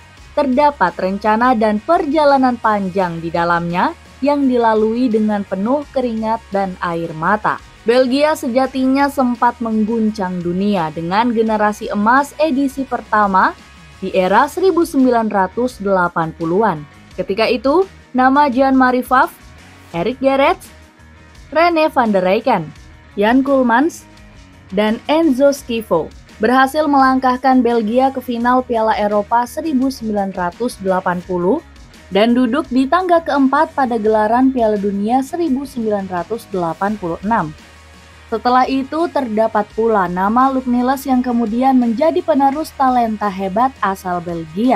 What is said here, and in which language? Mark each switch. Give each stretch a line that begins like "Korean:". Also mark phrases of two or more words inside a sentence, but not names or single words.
Indonesian: Terdapat rencana dan perjalanan panjang di dalamnya yang dilalui dengan penuh keringat dan air mata. Belgia sejatinya sempat mengguncang dunia dengan generasi emas edisi pertama di era 1980-an. Ketika itu, nama Jean-Marie Pfaff, Erik Gerrits, René van der Rijken, Jan Koolmans, dan Enzo Schifo berhasil melangkahkan Belgia ke final Piala Eropa 1980 dan duduk di tangga keempat pada gelaran Piala Dunia 1986. Setelah itu terdapat pula nama Luc Niels yang kemudian menjadi penerus talenta hebat asal Belgia.